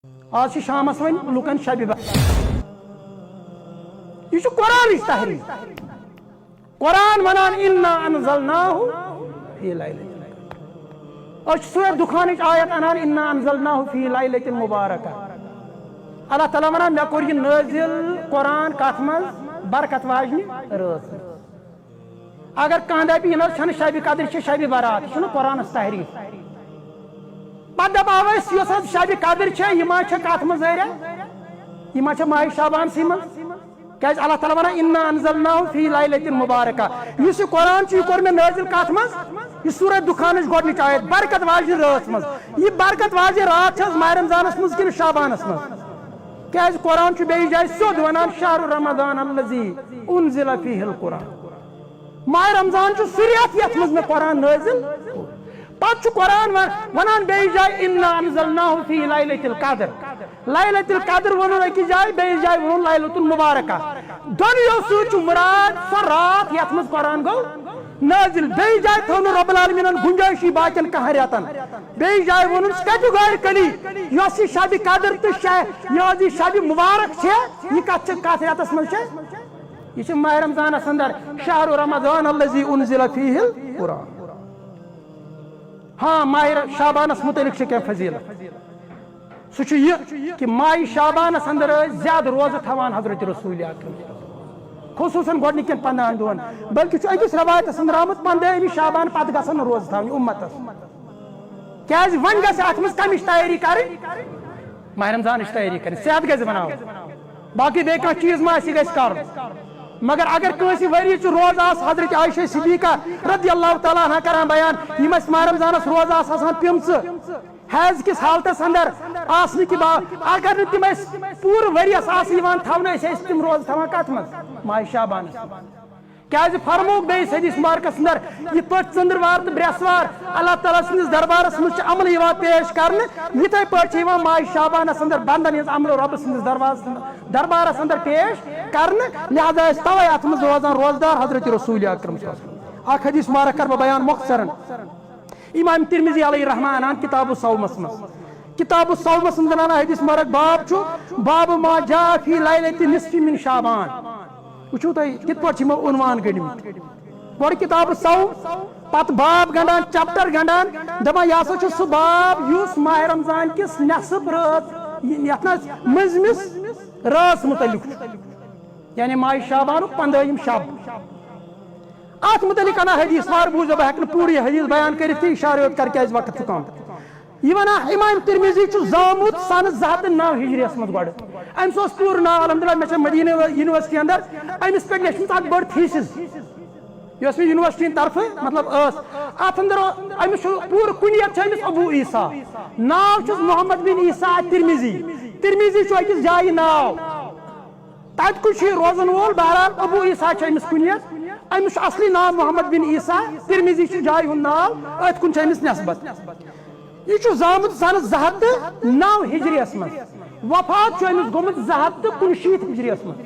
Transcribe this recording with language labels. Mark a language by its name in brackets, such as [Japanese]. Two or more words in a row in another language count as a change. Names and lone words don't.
[Kashmiri] آج شامس ون لکن شب یہ قرآن تحریف قرآن ونان [Arabic] انا انزلناہ فی لیلۃ [Kashmiri] اور سورہ دخان آیت انان [Arabic] انا انزلناہ فی لیلۃ مبارکہ [Kashmiri] اللہ تعالیٰ ونان مے کور یہ نازل قرآن کت مز برکت واجنہ رات اگر کان دپہ یہ چھن شب قدر شب برات یہ قرآن تحریف پتہ دپو اس شب قدر یہ ما کت مز یہ ما ماہ شابان سی مز کیاز اللہ تعالیٰ ونان [Arabic] انا انزلناہ فی لیلۃ مبارکہ [Kashmiri] اس یہ قرآن یہ کور میں نازل کت مز یہ سورہ دخان گۄڈنِچ آیت برکت واجنہ رات مز یہ برکت واجنہ رات چھ ماہ رمضانس مز کن شابانس مز کیاز قرآن بیٚیہِ جایہِ سیوٚد ونان [Arabic] شہر رمضان الذی انزل فیہ القرآن [Kashmiri] ماہ رمضان سُہ رٮ۪تھ یتھ منٛز مےٚ قرآن نازل پتہٕ چھُ قرآن ونان بیٚیہِ جایہِ [Arabic] انا انزلناہ فی لیلۃ القدر لیلۃ القدر [Kashmiri] ونُن أکِس جایہِ بیٚیِس جایہِ ونُن [Arabic] لیلۃ المبارکہ [Kashmiri] دۄنوٕیو سۭتۍ چھُ مراد سۄ رات یتھ منٛز قرآن گوٚو نازل بیٚیہِ جایہِ تھٲو نہٕ رب العالمیٖنن گُنجٲیشی باقین کانٛہہ رٮ۪تن بیٚیہِ جایہِ ووٚنُن کیٹِگورِکلی یۄس یہِ شبِ قدر تہٕ یۄس یہِ شبِ مبارک چھےٚ یہِ کتھ رٮ۪تس منٛز چھےٚ یہ چھِ ماہ رمضانس اندر [Arabic] شہر رمضان الذی انزل فیہ القرآن [Kashmiri] ہاں ماہ شابانس متعلق چھِ کینٛہہ فضیلت سُہ چھُ یہِ کہ ماہ شابانس اندر ٲسۍ زیادٕ روزٕ تھاوان حضرت رسول اکرم خصوصاً گۄڈنِکٮ۪ن 15 دۄہن بلکہ چھُ أکِس رٮ۪وایتس اندر آمُت 15 شابان پتہٕ گژھن نہٕ روزٕ تھاونہِ اُمتس کیازِ وۄنۍ گژھِ اتھ منٛز کمِچ تیٲری کرٕنۍ ماہ رمضانٕچ تیٲری کرٕنۍ صحت گژھِ بناوُن باقی بیٚیہِ کانٛہہ چیٖز ما آسہِ گژھِ کرُن مگر اگر کٲنٛسہِ ؤریِچ روزٕ آسہِ حضرت عائشہ صدیقہ [Arabic] رضی اللہ تعالیٰ عنہ [Kashmiri] کران بیان یِم اَسہِ ماہ رمضانس روزٕ آسہٕ آسان پِمژٕ حیض کس حالتس اندر آسنہٕ کہِ اگر نہٕ تِم اَسہِ پوٗرٕ ؤرِیس آسہٕ یِوان تھاونہٕ أسۍ ٲسۍ تِم روزٕ تھاوان کتھ منٛز ماہ شابانس کیازِ فرمووُکھ بیٚیِس حدیث مبارکس اندر یِتھ پٲٹھۍ ژٔنٛدٕروار تہٕ برٛٮ۪سوار اللہ تعالیٰ سٕنٛدِس دربارس منٛز چھِ عمل یِوان پیش کرنہٕ یِتھے پٲٹھۍ چھِ یِوان ماہ شابانس اندر بنٛدن ہٕنٛز عملہٕ رۄبہٕ سٕنٛدِس دربارس اندر پیش کرنہٕ لہذا ٲسۍ توے اتھ منٛز روزان روزدار حضرت رسول اکرم اکھ حدیث مبارک کرٕ بہٕ بیان مۄختصرن امام ترمذی علیہ رحمٰن انان کتاب الصومس منٛز کتاب الصومس منٛز انان حدیث مبارک باب چھُ [Arabic] باب ما جاء فی لیلۃ نصف من شعبان [Kashmiri] وٕچھو تُہۍ کِتھ پٲٹھۍ چھِ یِمو عنوان گٔنٛڈۍمٕتۍ گۄڈٕ کتاب الصوم پتہٕ باب گنٛڈان چپٹر گنٛڈان دپان یہِ ہسا چھُ سُہ باب یُس ماہ رمضان کِس نٮ۪صف رٲژ یتھ نہ مٔنٛزمِس رٲژ متعلق چھُ یعنی ماہ شابانُک 15 شب اتھ متعلق انان حدیث وار بوٗزو بہٕ ہٮ۪کہٕ نہٕ پوٗرٕ یہِ حدیث بیان کٔرِتھ تہٕ اِشارٕ یوت کرٕ کیازِ وقت چھُ کم یہ ونان امام ترمذی چھُ زامُت سنہٕ 209 ہجریس منٛز گۄڈٕ أمِس اوس پوٗرٕ ناو الحمدللہ مےٚ چھےٚ مدیٖنہ یونیورسٹی اندر أمِس پٮ۪ٹھ لیچھمٕژ اکھ بٔڑ تھیسِس یۄس مےٚ یونیورسٹی ہٕنٛدِ طرفہٕ مطلب ٲس اتھ اندر أمِس چھُ پوٗرٕ کُنیت چھِ أمِس ابو عیسیٰ ناو چھُس محمد بن عیسیٰ ترمذی ترمذی چھُ أکِس جایہِ ناو تتہِ کُس چھُ یہِ روزن وول بہرحال ابو عیسیٰ چھُ أمِس کُنیت أمِس چھُ اصلی ناو محمد بن عیسیٰ ترمذی چھُ جایہِ ہُنٛد ناو أتھۍ کُن چھِ أمِس نسبت یہ چھُ زامُت سنہٕ 209 ہجریس منٛز وفات چھُ أمِس گوٚمُت 269 ہجریس